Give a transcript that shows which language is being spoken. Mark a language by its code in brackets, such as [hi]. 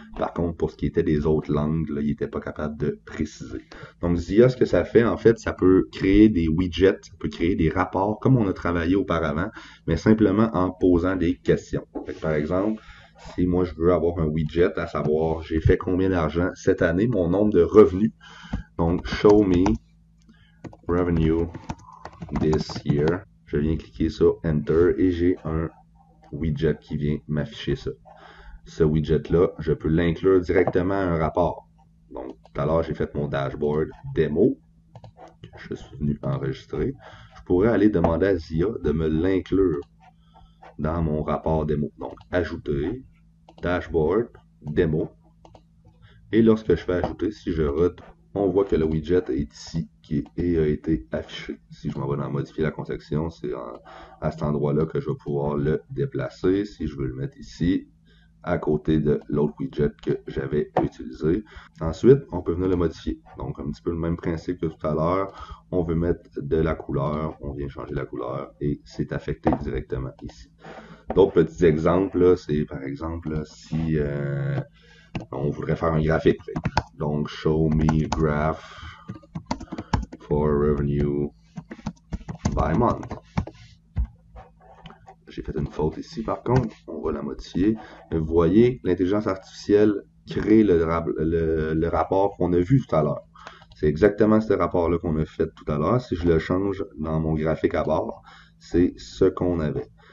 [fr] Par contre, pour ce qui était des autres langues, là, ils n'étaient pas capables de préciser. Donc, ZIA, ce que ça fait, en fait, ça peut créer des widgets, ça peut créer des rapports comme on a travaillé auparavant, mais simplement en posant des questions. Fait que, par exemple, si moi je veux avoir un widget, à savoir j'ai fait combien d'argent cette année, mon nombre de revenus. [en] Donc, show me revenue this year. [fr] Je viens cliquer sur Enter et j'ai un widget qui vient m'afficher ça. Ce widget-là, je peux l'inclure directement à un rapport. Donc, tout à l'heure, j'ai fait mon dashboard démo que je suis venu enregistrer. Je pourrais aller demander à ZIA de me l'inclure dans mon rapport démo. Donc, ajouter, dashboard, démo. Et lorsque je fais ajouter, si je retourne, on voit que le widget est ici et a été affiché. Si je m'en vais dans modifier la conception, c'est à cet endroit-là que je vais pouvoir le déplacer. Si je veux le mettre ici, à côté de l'autre widget que j'avais utilisé. Ensuite, on peut venir le modifier. Donc, un petit peu le même principe que tout à l'heure. On veut mettre de la couleur, on vient changer la couleur et c'est affecté directement ici. D'autres petits exemples, c'est par exemple si on voudrait faire un graphique. [en] Donc, show me graph for revenue by month. [fr] J'ai fait une faute ici, par contre. On va la modifier. Vous voyez, l'intelligence artificielle crée le rapport qu'on a vu tout à l'heure. C'est exactement ce rapport-là qu'on a fait tout à l'heure. Si je le change dans mon graphique à bord, c'est ce qu'on avait.